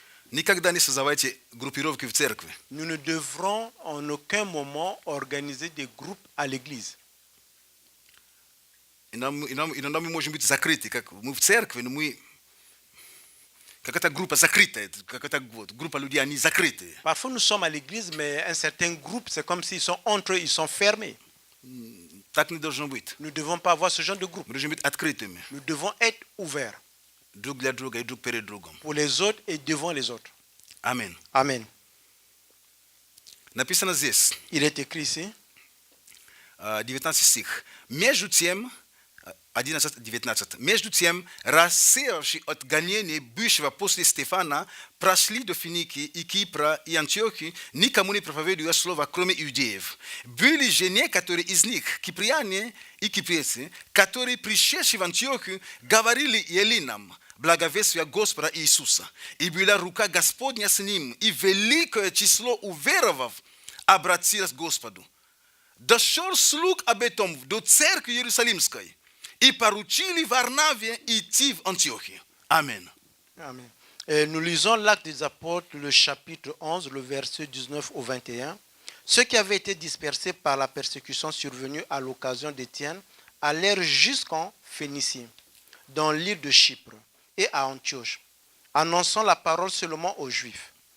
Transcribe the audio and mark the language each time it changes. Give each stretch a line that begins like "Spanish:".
Russian: Никогда не создавайте группировки в церкви.
French: Nous ne devrons en aucun moment organiser des groupes à l'église.
Russian: Иногда мы можем быть закрыты, как мы в церкви, но мы какая-то группа закрытая, какая-то группа людей, они закрытые.
French: Parfois nous sommes à l'église, mais un certain groupe, c'est comme s'ils sont entre eux, ils sont fermés.
Russian: Так не должно быть.
French: Nous ne devons pas avoir ce genre de groupe.
Russian: Мы должны быть открытыми.
French: Nous devons être ouverts
Russian: Друг для друга и друг перед другом.
French: pour les autres et devant les autres.
Russian: Аминь.
French: Amen.
Russian: Написано здесь,
French: Il est écrit ici,
Russian: 19 стих. Между тем, 11-19. Между тем, рассеявшие от гонения бывшего после Стефана, прошли до Финики и Кипра и Антиохии, никому не проповедуя слово, кроме иудеев. Были же некоторые из них, киприяне и киприйцы, которые, пришедшие в Антиохию, говорили елинам, благовествия Господа Иисуса. И была рука Господня с ним, и великое число уверовав обратилось к Господу. Дошел слуг об этом до церкви Иерусалимской и поручили Варнаве идти в Антиохию. Аминь.
French: Amen. Et nous lisons l'Acte des Apôtres, le chapitre 11, le verset 19 au 21. Ceux qui avaient été dispersés par la persécution survenue à l'occasion d'Étienne allèrent jusqu'en Phénicie, dans l'île de Chypre et à Antioche, annonçant la parole seulement aux Juifs.